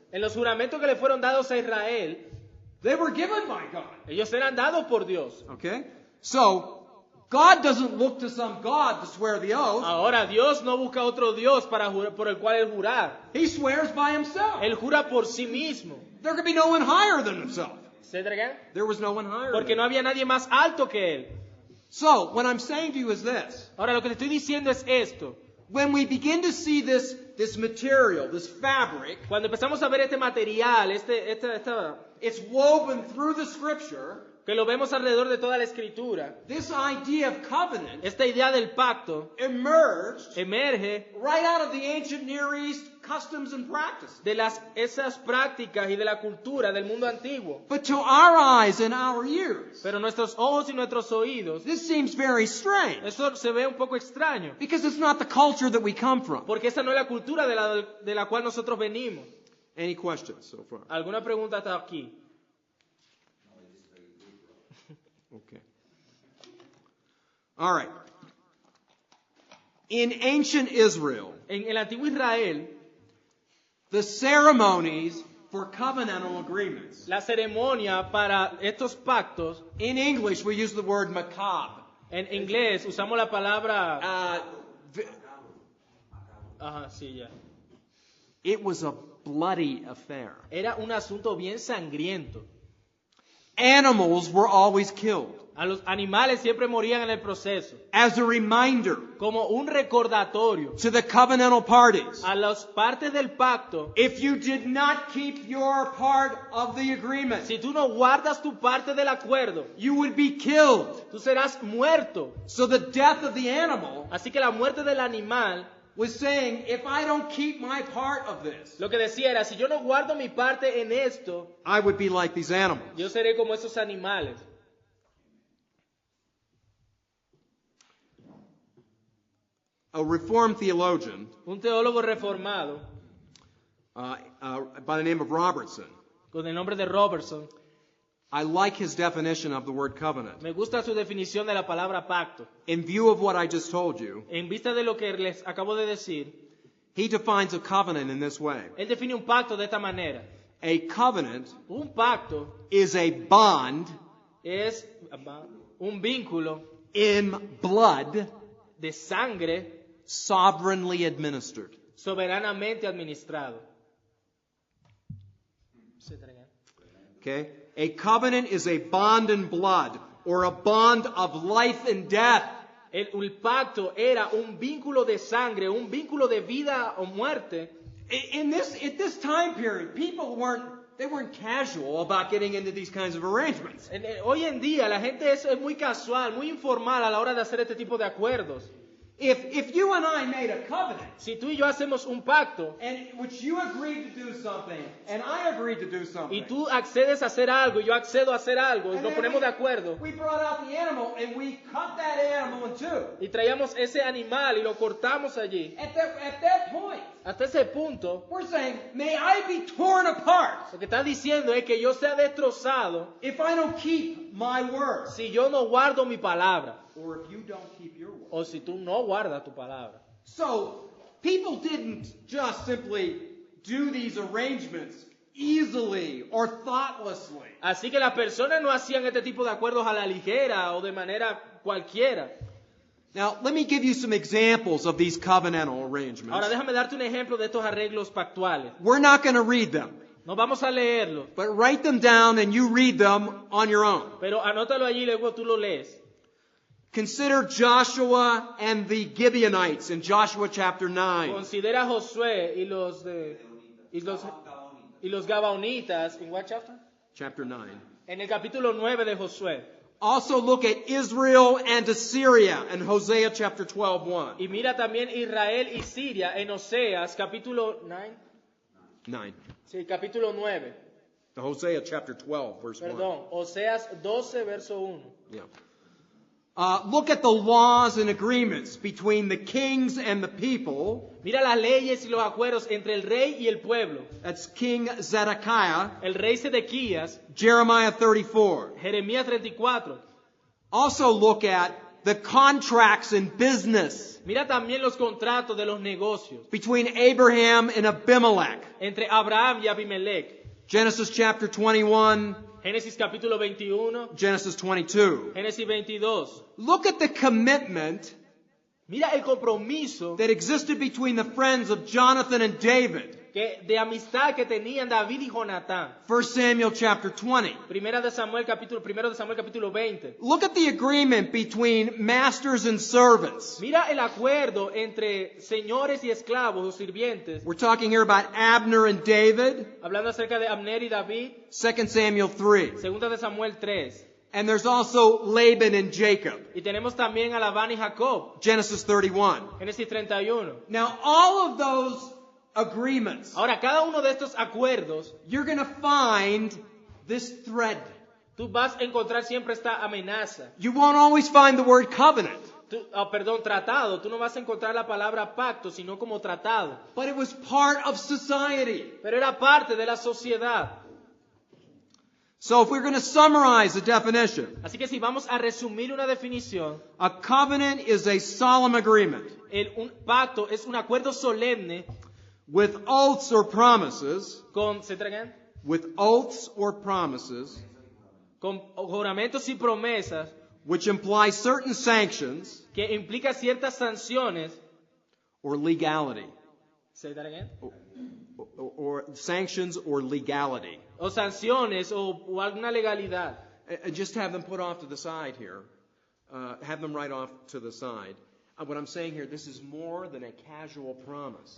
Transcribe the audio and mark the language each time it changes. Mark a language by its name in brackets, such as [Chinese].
[Spanish] En los juramentos que le fueron dados a Israel, [English] they were given by God. [Spanish] ellos eran dados por Dios. [English] Okay? So, God doesn't look to some god to swear the oath. [Spanish] Ahora, Dios no busca otro Dios por el cual él jurar. [English] He swears by himself. [Spanish] Él jura por sí mismo. [English] There could be no one higher than himself. ¿Say that again? There was no one higher [Spanish] Porque [English] than [Spanish] no [English] him. [Spanish] había nadie más alto que él. [English] So, what I'm saying to you is this. [Spanish] Ahora, lo que te estoy diciendo es esto. [English] When we begin to see this material, this fabric, [Spanish] Cuando empezamos a ver este material, [English] it's woven through the scripture. [Spanish] que lo vemos alrededor de toda la escritura. [English] This idea of covenant [Spanish] Esta idea del pacto emerge [English] right out of the ancient Near East customs and practices. [Spanish] de esas prácticas y de la cultura del mundo antiguo. [English] But to our eyes and our ears, [Spanish] Pero nuestros ojos y nuestros oídos, [English] this seems very strange [Spanish] eso se ve un poco extraño, [English] because it's not the culture that we come from. [Spanish] porque esa no es la cultura de la cual nosotros venimos. [English] Any questions so far? [Spanish] ¿Alguna pregunta hasta aquí? [English] Okay. All right. In ancient Israel, [Spanish] En el antiguo Israel, [English] the ceremonies for covenantal agreements. [Spanish] la ceremonia para estos pactos, [English] In English, we use the word makab. [Spanish] en inglés usamos la palabra... V- Ajá, sí, ya. [English] It was a bloody affair. [Spanish] Era un asunto bien sangriento. [English] Animals were always killed [Spanish] A los animales siempre morían en el proceso, [English] as a reminder [Spanish] como un recordatorio [English] to the covenantal parties. [Spanish] a las partes del pacto. [English] If you did not keep your part of the agreement, [Spanish] Si tú no guardas tu parte del acuerdo, [English] you would be killed. [Spanish] tú serás muerto. [English] So the death of the animal [Spanish] Así que la muerte del animal, [English] was saying, if I don't keep my part of this, [Spanish] lo que decía era, si yo no guardo mi parte en esto, [English] I would be like these animals. [Spanish] yo seré como esos animales. [English] A Reformed theologian [Spanish] Un teólogo reformado, [English] by the name of Robertson, [Spanish] con el nombre de Robertson, [English] I like his definition of the word covenant. [Spanish] me gusta su definición de la palabra pacto. [English] In view of what I just told you, [Spanish] En vista de lo que les acabo de decir, [English] he defines a covenant in this way. [Spanish] él define un pacto de esta manera. [English] A covenant [Spanish] Un pacto [English] is a bond [Spanish] es un vínculo [English] in blood [Spanish] de sangre [English] sovereignly administered. [Spanish] soberanamente administrado. [English] Okay? A covenant is a bond in blood or a bond of life and death. [Spanish] El pacto era un vínculo de sangre, un vínculo de vida o muerte. [English] At this time period, people weren't casual about getting into these kinds of arrangements. [Spanish] Hoy en día la gente es muy casual, muy informal a la hora de hacer este tipo de acuerdos. [English] If you and I made a covenant, [Spanish] Si tú y yo hacemos un pacto [English] and which you agreed to do something, and I agreed to do something, [Spanish] y tú accedes a hacer algo y yo accedo a hacer algo y [English] and [Spanish] nos [English] then [Spanish] ponemos de acuerdo [English] we brought out the animal and we cut that animal in two. [Spanish] y traíamos ese animal y lo cortamos allí. [English] At that point, [Spanish] Hasta ese punto, [English] we're saying, may I be torn apart [Spanish] lo que está diciendo es que yo sea destrozado [English] if I don't keep my word, [Spanish] si yo no guardo mi palabra [English] or if you don't keep your word. [Spanish] o si tú no guardas tu palabra. [English] So, people didn't just simply do these arrangements easily or thoughtlessly. [Spanish] Así que las personas no hacían este tipo de acuerdos a la ligera o de manera cualquiera. [English] Now, let me give you some examples of these covenantal arrangements. [Spanish] Ahora déjame darte un ejemplo de estos arreglos pactuales. [English] We're not going to read them, [Spanish] No vamos a leerlos, [English] but write them down and you read them on your own. [Spanish] pero anótalo allí y luego tú lo lees. [English] Consider Joshua and the Gibeonites in Joshua chapter 9. [Spanish] Considera a Josué y los Gabaonitas, ¿en [English] what chapter? Chapter 9. [Spanish] En el capítulo 9 de Josué. [English] Also look at Israel and Assyria in Hosea chapter 12:1. [Spanish] Y mira también Israel y Siria en Oseas, capítulo 9. [English] 9. [Spanish] Sí, capítulo 9. [English] The Hosea chapter 12 verse 1. [Spanish] Perdón, Oseas 12, verso 1. [English] Yeah. Look at the laws and agreements between the kings and the people. [Spanish] Mira las leyes y los acuerdos entre el rey y el pueblo. [English] That's King Zedekiah, [Spanish] El rey Sedequías, [English] Jeremiah 34. [Spanish] Jeremías 34. [English] Also look at the contracts in business [Spanish] Mira también los contratos de los negocios [English] between Abraham and Abimelech. [Spanish] entre Abraham y Abimelech. [English] Genesis chapter 21, [Spanish] Génesis capítulo 21, [English] Genesis 22. [Spanish] Génesis 22. [English] Look at the commitment [Spanish] Mira el compromiso [English] that existed between the friends of Jonathan and David. [Spanish] de amistad que tenían David y Jonatán. [English] 1 Samuel chapter 20. [Spanish] Primero de Samuel capítulo 20. [English] Look at the agreement between masters and servants. [Spanish] Mira el acuerdo entre señores y esclavos o sirvientes. [English] We're talking here about Abner and David, [Spanish] Hablando acerca de Abner y David. [English] 2 Samuel 3. [Spanish] Segunda de Samuel 3. [English] And there's also Laban and Jacob. [Spanish] Y tenemos también a Labán y Jacob. [English] Genesis 31. [Spanish] Génesis 31. [English] Now, all of those agreements, [Spanish] Ahora, cada uno de estos acuerdos, [English] you're going to find this thread. [Spanish] tú vas a encontrar siempre esta amenaza. [English] You won't always find the word covenant, [Spanish] Tratado. Tú no vas a encontrar la palabra pacto, sino como tratado. [English] but it was part of society. [Spanish] Pero era parte de la sociedad. [English] So if we're going to summarize the definition, [Spanish] Así que si vamos a resumir una definición, [English] a covenant is a solemn agreement [Spanish] un pacto es un acuerdo solemne [English] with oaths or promises, ¿say that again? with oaths or promises, [Spanish] Con juramentos y promesas [English] which imply certain sanctions [Spanish] que implica ciertas sanciones. [English] or legality, Say that again. or sanctions or legality. [Spanish] O sanciones o alguna legalidad. [English] Just have them put off to the side here. Have them right off to the side. What I'm saying here, this is more than a casual promise.